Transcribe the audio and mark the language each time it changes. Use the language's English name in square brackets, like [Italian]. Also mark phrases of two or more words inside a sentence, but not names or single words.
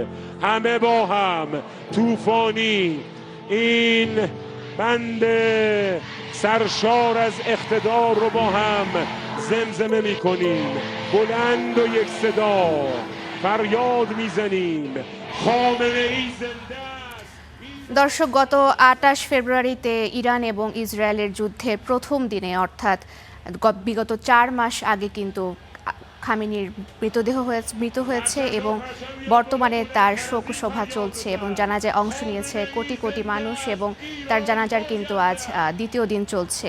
[Persian] همه با هم طوفانی این بند سرشار از اقتدار رو با هم زمزمه میکنیم. بلند و یک صدا فریاد میزنیم خامنه ای زنده است। [Bangla] দর্শক, গত ২৮ ফেব্রুয়ারিতে ইরান এবং ইসরায়েলের যুদ্ধের প্রথম দিনে অর্থাৎ বিগত ৪ মাস আগে কিন্তু খামেনির মৃত হয়েছে এবং বর্তমানে তার শোকসভা চলছে এবং জানাজায় অংশ নিয়েছে কোটি কোটি মানুষ এবং তার জানাজার কিন্তু আজ দ্বিতীয় দিন চলছে।